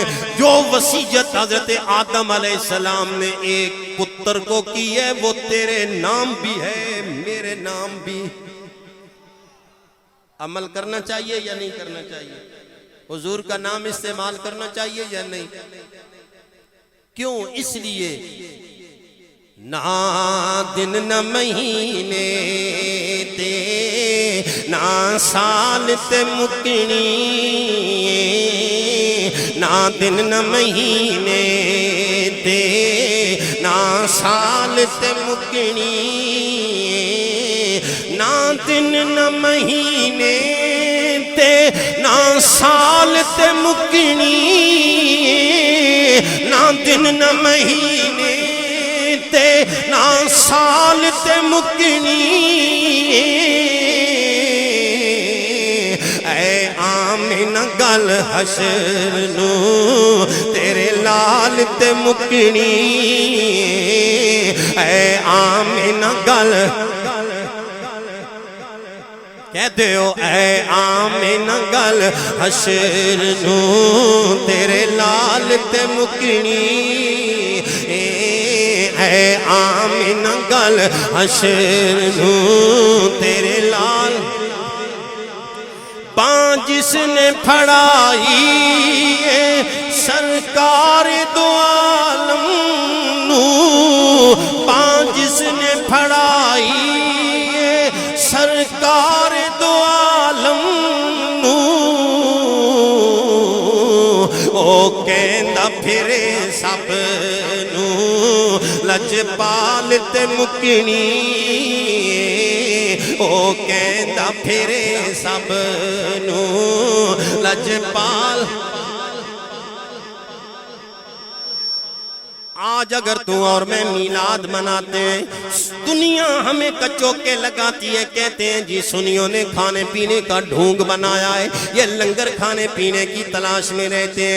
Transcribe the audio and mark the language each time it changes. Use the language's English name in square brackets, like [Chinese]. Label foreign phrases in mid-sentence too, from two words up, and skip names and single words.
[Urdu] جو وصیت حضرت آدم علیہ السلام نے ایک پتر کو کی ہے وہ تیرے نام بھی ہے، میرے نام بھی۔ عمل کرنا چاہیے یا نہیں کرنا چاہیے؟ حضور کا نام استعمال کرنا چاہیے یا نہیں؟ کیوں؟ اس لیے [Punjabi] نہ دن نہ مہینے تے نہ سال تے مکنی، نہ دن نہ مہینے تے نہ سال تے مکنی، نہ دن نہ مہینے تے نہ سال تے مکنی، نہ دن نہ مہینے تے نہ سال تے مکنی، اے آمنہ گل حشر نو تیرے لال تے مکنی، اے آمنہ گل [Urdu] کہتے ہو، [Punjabi] اے آمنہ گل حشر نو تیرے لال تے مکنی، اے آمنہ گل حشر نو تیرے لال۔ پان جس نے پھڑائی سرکار دو عالم نو، پان جس نے پھڑائی سرکار دو عالم نو، او کہندا پھرے سب نو لجپال تے مکنی، او کہندا پھرے سب نو لجپال۔ [Urdu] آج اگر تو اور میں میلاد مناتے ہیں، دنیا ہمیں کچوکے لگاتی ہے، کہتے ہیں جی سنیوں نے کھانے پینے کا ڈھونگ بنایا ہے، یہ لنگر کھانے پینے کی تلاش میں رہتے ہیں۔